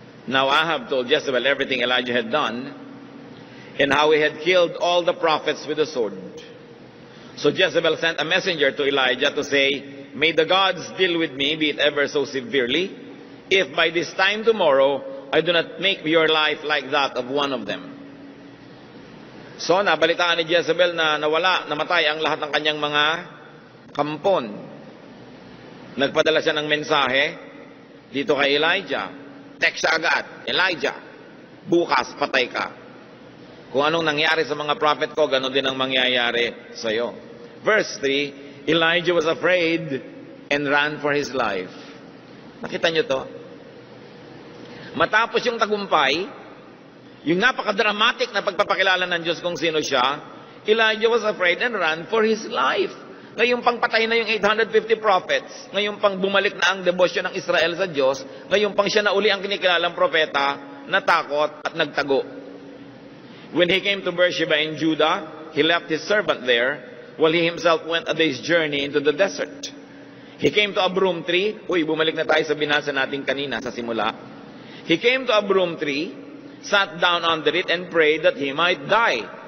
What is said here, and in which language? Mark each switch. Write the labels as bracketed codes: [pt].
[en] Now Ahab told Jezebel everything Elijah had done and how he had killed all the prophets with the sword. So Jezebel sent a messenger to Elijah to say, "May the gods deal with me, be it ever so severely, if by this time tomorrow I do not make your life like that of one of them. [tl] So, nabalitaan ni Jezebel na namatay ang lahat ng kanyang mga kampon. Nagpadala siya ng mensahe dito kay Elijah. Text siya agad, Elijah, bukas patay ka. Kung anong nangyari sa mga prophet ko, ganoon din ang mangyayari sa iyo. [en] Verse 3, Elijah was afraid and ran for his life. [tl] Nakita niyo to? Matapos yung tagumpay, yung napaka-dramatic na pagpapakilala ng Diyos kung sino siya, [en] Elijah was afraid and ran for his life. [tl] Ngayong pang patay na yung 850 prophets, ngayong pang bumalik na ang debosyon ng Israel sa Diyos, ngayong pang siya na uli ang kinikilalang propeta, natakot at nagtago. [en] When he came to Beersheba in Judah, he left his servant there, while he himself went a day's journey into the desert. He came to a broom tree. [tl] Bumalik na tayo sa binasa natin kanina sa simula. [en] He came to a broom tree, sat down under it, and prayed that he might die.